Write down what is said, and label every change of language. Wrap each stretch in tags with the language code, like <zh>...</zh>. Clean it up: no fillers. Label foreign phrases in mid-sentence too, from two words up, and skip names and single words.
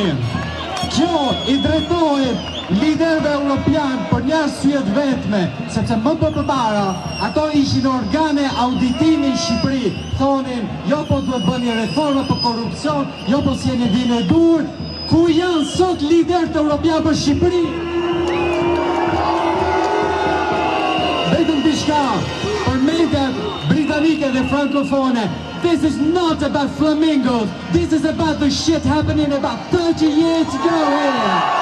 <sq>Kjo i drejtohet liderëve europian për një arsye të vetme, sepse më përpara ato ishin organe auditimi në Shqipëri, thonin jo po duhet bëni reforma për korrupsion, jo po s'jeni vinë e dur. Ku janë sot liderët europian për Shqipëri? Vetëm diçka për mediat britanike dhe frankofone.</sq> <en>This is not about flamingos. This is about the shit happening about 30 years ago here.</en>